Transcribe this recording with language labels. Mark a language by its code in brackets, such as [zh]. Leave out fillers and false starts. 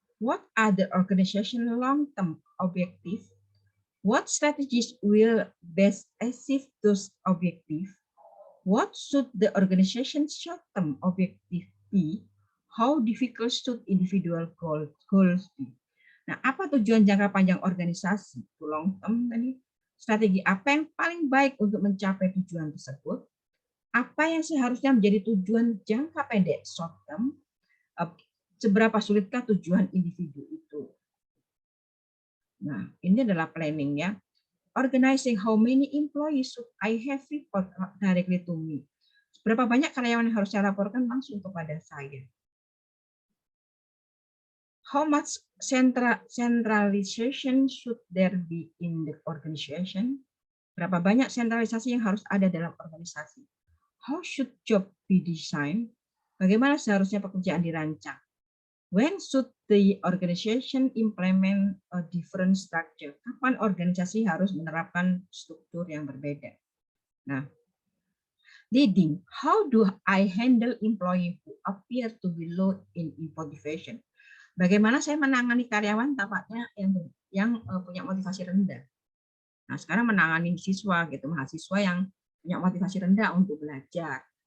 [en] What are the organization long-term objectives? What strategies will best achieve those objectives? What should the organization's short-term objective be? How difficult should individual goals be? [id] Nah, apa tujuan jangka panjang organisasi? Long term tadi. Strategi apa yang paling baik untuk mencapai tujuan tersebut? Apa yang seharusnya menjadi tujuan jangka pendek short term? Seberapa sulitkah tujuan individu itu? Nah, ini adalah planning ya. [en] Organizing, how many employees should I have report directly to me? [id] Berapa banyak karyawan yang harus saya laporkan langsung kepada saya? [en] How much centralization should there be in the organization? [id] Berapa banyak sentralisasi yang harus ada dalam organisasi? [en] How should job be designed? [id] Bagaimana seharusnya pekerjaan dirancang? [en] When should the organization implement a different structure? [id] Kapan organisasi harus menerapkan struktur yang berbeda? [en] Nah, leading. How do I handle employee who appear to be low in motivation? [id] Bagaimana saya menangani karyawan tampaknya yang punya motivasi rendah. Nah, sekarang menangani siswa gitu, mahasiswa yang punya motivasi rendah untuk belajar.